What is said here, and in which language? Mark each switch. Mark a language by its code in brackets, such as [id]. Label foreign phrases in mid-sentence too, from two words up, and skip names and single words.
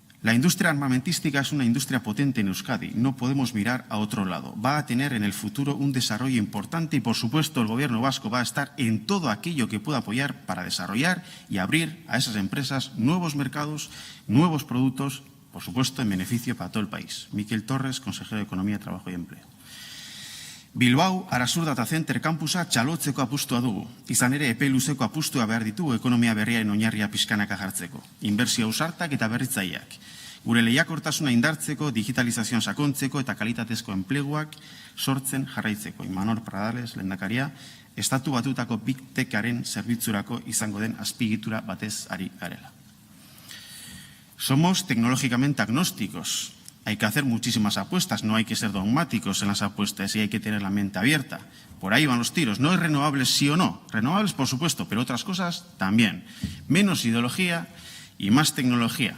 [es] La industria armamentística es una industria potente en Euskadi. No podemos mirar a otro lado. Va a tener en el futuro un desarrollo importante y, por supuesto, el Gobierno vasco va a estar en todo aquello que pueda apoyar para desarrollar y abrir a esas empresas nuevos mercados, nuevos productos, por supuesto, en beneficio para todo el país. Miquel Torres, consejero de Economía, Trabajo y Empleo. [eu] Bilbao Arasur Data Center campusa txalotzeko apustua dugu. Izan ere, epe luzeko apustua behar ditugu ekonomia berriaren oinarria pixkanaka jartzeko. Inbertsio ausartak eta berritzaileak. Gure lehiakortasuna indartzeko, digitalizazioan sakontzeko eta kalitatezko enpleguak sortzen jarraitzeko. Imanol Pradales, lehendakaria, Estatu Batuetako Big Techaren zerbitzurako izango den azpiegitura batez ari garela. [es] Somos tecnológicamente agnósticos. Hay que hacer muchísimas apuestas, no hay que ser dogmáticos en las apuestas y hay que tener la mente abierta. Por ahí van los tiros. No es renovables sí o no. Renovables, por supuesto, pero otras cosas también. Menos ideología y más tecnología.